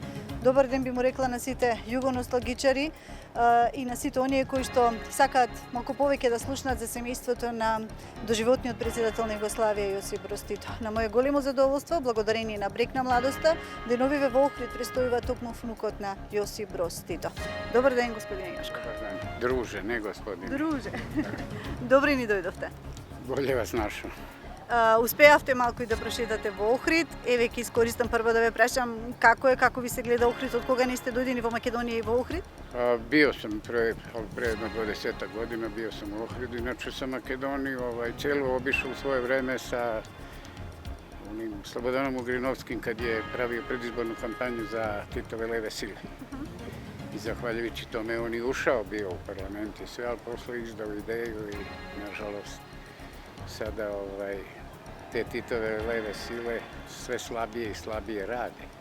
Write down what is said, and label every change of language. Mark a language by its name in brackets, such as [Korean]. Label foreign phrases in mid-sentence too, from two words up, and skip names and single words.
[Macedonian] Добар ден би му рекла на сите југоносталгичари и на сите оние кои што сакаат малку повеќе да слушнат за семејството на доживотниот претседател на Југославија Јосип Брос Тито. На моје големо задоволство, благодарение на Брег на младоста, деновиве во Охрид престојува токму внукот на Јосип Брос Тито. Добар ден, господине Јошко. [Serbian] Dobar dan. Druže, ne gospodine. [Macedonian] Друже. Добре ни дојдовте. [Serbian] Bolje vas našao. [Macedonian] Успеавте малку и да прошетате во Охрид. Еве ќе искористам прво да ве прашам како ви се гледа Охрид, од кога не сте дојдени во Македонија и во Охрид? [Serbian] Bio sam pre jedno 20 godina, bio sam u Ohridu, inače sam Makedoniju celu obišao u svoje vreme sa onim Slobodanom Ugrinovskim kad je pravio predizbornu kampanju za Titove leve sile. I zahvaljujući tome on i ušao bio u parlament i sve, ali posle izdao ideju i nažalost sada te Titove leve sile sve slabije i slabije rade.